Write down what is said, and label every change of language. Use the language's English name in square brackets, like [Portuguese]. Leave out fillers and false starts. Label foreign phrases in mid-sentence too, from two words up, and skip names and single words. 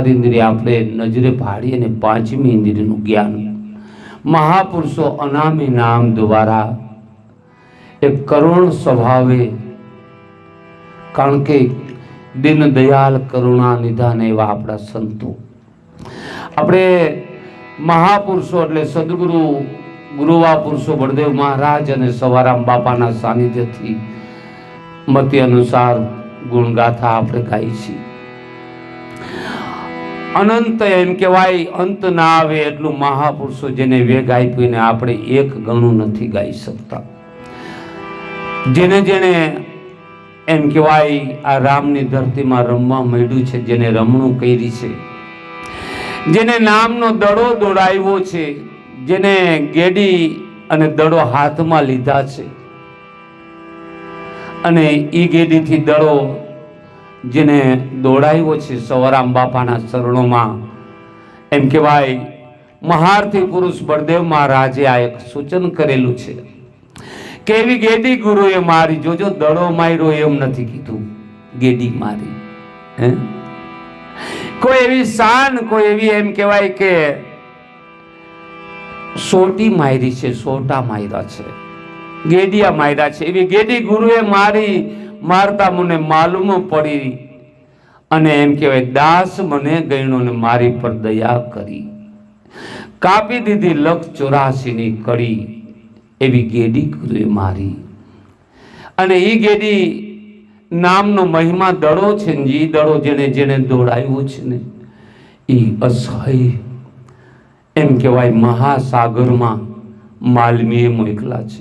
[Gujarati] ઇન્દ્રિય આપણે નજરે ભાળી અને 5મી ઇન્દ્રિયનું જ્ઞાન મહાપુરુષો અનામી નામ દ્વારા એક કરુણ સ્વભાવે, કારણ કે દીન દયાળ કરુણા નિધાન એવા આપડા સંતો અપને મહાપુરુષો એટલે સદ્ગુરુ ગુરુવા પુરુષો બળદેવ મહારાજ અને સવારામ બાપાના સાનિધ્યથી મતી અનુસાર ગુણગાથા આપણે ગાઈ છી। અનંત એમ કહેવાય અંત ના આવે એટલું મહાપુરુષો જેને વેગ આપ્યો ને આપણે એક ગણું નથી ગાઈ સકતા। જેને જેને એમ કહેવાય આ રામની ધરતીમાં રમવા મળ્યું છે, જેને રમણું કરી છે, જેને નામનો દડો દોડાવ્યો છે, જેને ગેડી અને દડો હાથમાં લીધા છે અને ઈ ગેડી થી દડો જેને દોડાવ્યો છે સવારામ બાપાના ચરણોમાં એમ કહેવાય મહારથી પુરુષ બળદેવ મહારાજે આ એક સૂચન કરેલું છે કે એવી ગેડી ગુરુએ મારી, જોજો દડો માર્યો એમ નથી કીધું, ગેડી મારી। કોઈ એવી શાન, કોઈ એવી એમ કહેવાય કે સોટી મારી છે, સોટા માર્યા છે, ગેડિયા માર્યા છે, એવી ગેડી ગુરુએ મારી મારતા મને માલૂમ પડી અને એમ કહેવાય દાસ મને ગણ્યો ને મારી પર દયા કરી, કાપી દીધી 184ની કડી, એવી ગેડી ગુરુએ મારી. અને એ ગેડી નામનો મહિમા દડો છે ને, એ દડો જેને જેને દોડાવ્યો છે ને એ અસહ્ય એમ કહેવાય મહાસાગરમાં માલમીએ મોકલા છે.